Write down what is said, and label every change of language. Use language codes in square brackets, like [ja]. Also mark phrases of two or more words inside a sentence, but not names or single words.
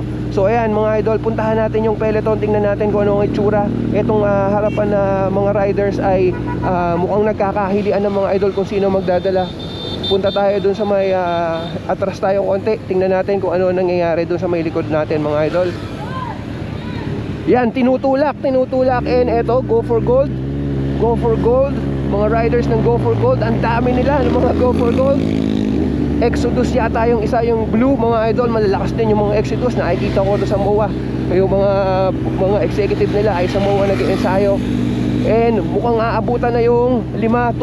[tl] So ayan mga idol, puntahan natin yung peloton. Tingnan natin kung ano ang itsura. Itong harapan na mga riders ay mukhang nagkakahilian ng mga idol kung sino magdadala. Punta tayo dun sa may atras tayo konti. Tingnan natin kung ano nangyayari dun sa may likod natin mga idol. Yan, tinutulak. And eto, Go for Gold. Go for Gold. Mga riders ng Go for Gold. Ang dami nila ng mga Go for Gold. Exodus yata yung isa, yung blue mga idol. Malalakas din yung mga Exodus. Nakikita ko doon sa MOA. Yung mga executive nila ay sa MOA nag-ensayo. And mukhang aabutan na yung 5.